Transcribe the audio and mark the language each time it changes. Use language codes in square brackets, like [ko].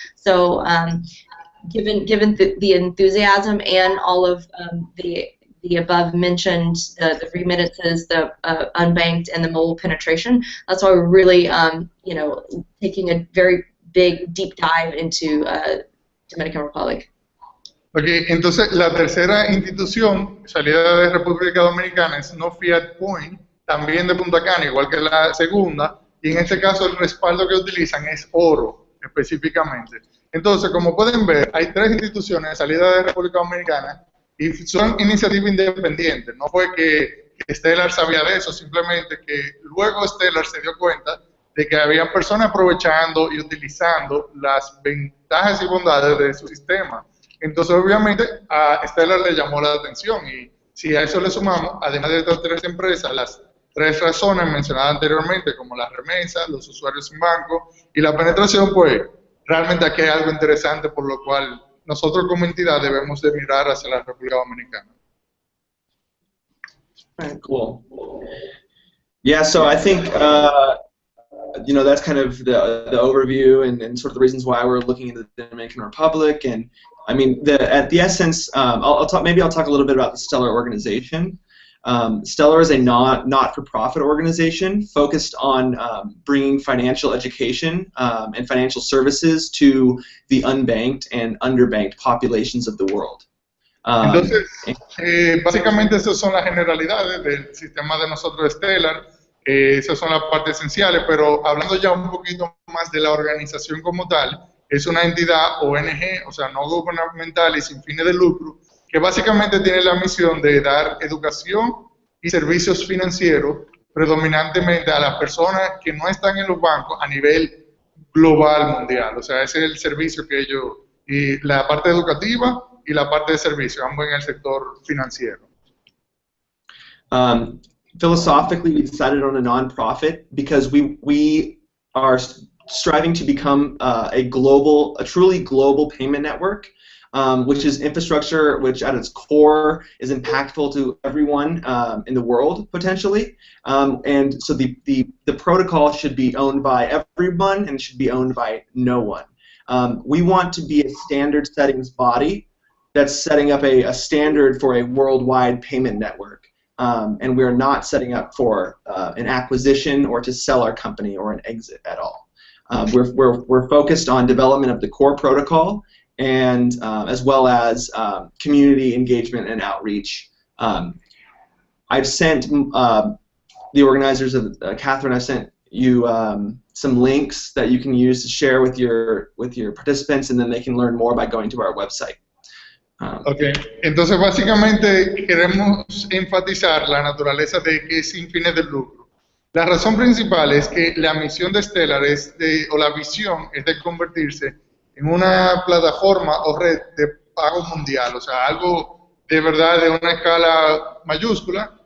[en] So given the enthusiasm and all of the above mentioned, the remittances, the unbanked, and the mobile penetration, that's why we're really taking a very big deep dive into Dominican Republic. [es] Okay, entonces la tercera institución salida de República Dominicana es No Fiat Coin, también de Punta Cana, igual que la segunda, y en este caso el respaldo que utilizan es oro específicamente. Entonces, como pueden ver, hay tres instituciones salidas de República Dominicana y son iniciativas independientes. No fue que Stellar sabía de eso, simplemente que luego Stellar se dio cuenta de que había personas aprovechando y utilizando las ventajas y bondades de su sistema. Entonces, obviamente, a Stellar le llamó la atención y si a eso le sumamos, además de estas tres empresas, las tres razones mencionadas anteriormente, como las remesas, los usuarios en banco y la penetración, pues realmente aquí hay algo interesante por lo cual nosotros como entidad debemos de mirar hacia la República Dominicana. [en] Cool. Yeah, so I think that's kind of the overview and sort of the reasons why we're looking into the Dominican Republic. And I mean, at the essence, I'll talk a little bit about the Stellar organization. Stellar is a not-for-profit organization focused on bringing financial education and financial services to the unbanked and underbanked populations of the world. [es] Entonces, básicamente esas son las generalidades del sistema de nosotros Stellar. Esas son las partes esenciales, pero hablando ya un poquito más de la organización como tal, es una entidad ONG, o sea, no gubernamental y sin fines de lucro, que básicamente tiene la misión de dar educación y servicios financieros predominantemente a las personas que no están en los bancos a nivel global mundial. O sea, ese es el servicio que ellos, y la parte educativa y la parte de servicio, ambos en el sector financiero. [en] Philosophically, we decided on a nonprofit because we are striving to become a truly global payment network, which is infrastructure which at its core is impactful to everyone in the world potentially, and so the protocol should be owned by everyone and it should be owned by no one. We want to be a standard settings body that's setting up a standard for a worldwide payment network. And we're not setting up for an acquisition or to sell our company or an exit at all. We're focused on development of the core protocol and as well as community engagement and outreach. I've sent the organizers of Catherine. I've sent you some links that you can use to share with your participants, and then they can learn more by going to our website. [es] Ok, entonces básicamente queremos enfatizar la naturaleza de que es sin fines de lucro. La razón principal es que la misión de Stellar o la visión es de convertirse en una plataforma o red de pago mundial, o sea, algo de verdad de una escala mayúscula.